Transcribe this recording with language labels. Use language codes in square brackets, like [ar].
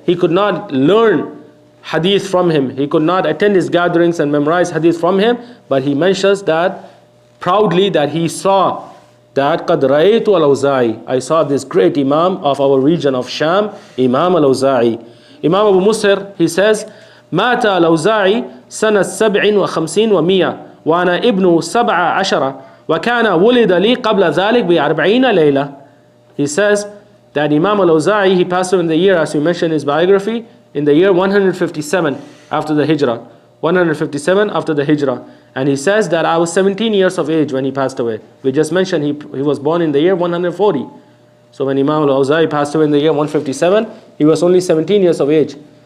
[en] He could not learn hadith from him. He could not attend his gatherings and memorize hadith from him. But he mentions that proudly that he saw that [ar] قَدْ رَأَيْتُ [en] al-Awza'i. I saw this great Imam of our region of Sham, Imam al-Awza'i. [ar] Imam Abu Mushir, [en] he says, [ar] مات الأوزاعي سنة 57 و100 وأنا ابن 17 وكان ولد لي قبل ذلك ب40 ليلة. [en] He says that Imam al-Awza'i, he passed away in the year, as we mentioned in his biography, in the year 157 after the Hijrah. 157 after the Hijrah. And he says that I was 17 years of age when he passed away. We just mentioned he was born in the year 140. So when Imam al-Awza'i passed away in the year 157, he was only 17 years of age.